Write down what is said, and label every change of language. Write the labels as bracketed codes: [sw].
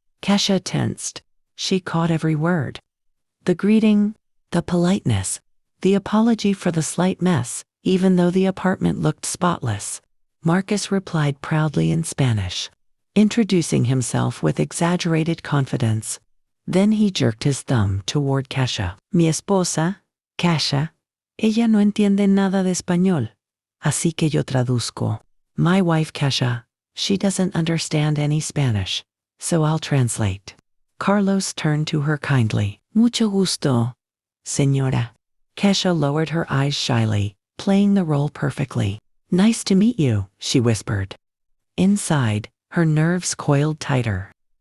[en] Kesha tensed. She caught every word. The greeting, the politeness, the apology for the slight mess, even though the apartment looked spotless. Marcus replied proudly in Spanish, introducing himself with exaggerated confidence. Then he jerked his thumb toward Kesha. [es] Mi esposa, Kesha, ella no entiende nada de español, así que yo traduzco. [en] My wife Kesha, she doesn't understand any Spanish, so I'll translate. Carlos turned to her kindly. [es] Mucho gusto, señora. [en] Kesha lowered her eyes shyly, playing the role perfectly. Nice to meet you, she whispered. Inside, her nerves coiled tighter.